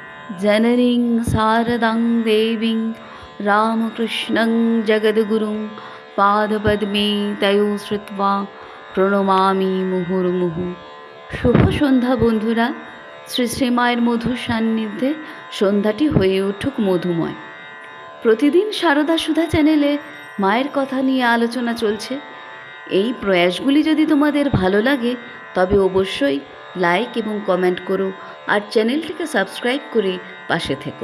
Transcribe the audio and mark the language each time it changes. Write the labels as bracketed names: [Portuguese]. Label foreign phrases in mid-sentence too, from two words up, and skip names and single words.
[Sanskrit] जननीं शारदां देवीं रामकृष्णं जगद्गुरुं पादपद्मे तयो श्रुत्वा প্রণমামি মুহুর্মুহু। [Bangla] শুভ সন্ধ্যা বন্ধুরা। শ্রী শ্রী মায়ের মধুর সান্নিধ্যে সন্ধ্যাটি হয়ে উঠুক মধুময়। প্রতিদিন সারদা সুধা চ্যানেলে মায়ের কথা নিয়ে আলোচনা চলছে। এই প্রয়াসগুলি যদি তোমাদের ভালো লাগে তবে অবশ্যই লাইক এবং কমেন্ট করো আর চ্যানেলটিকে সাবস্ক্রাইব করে পাশে থেকো।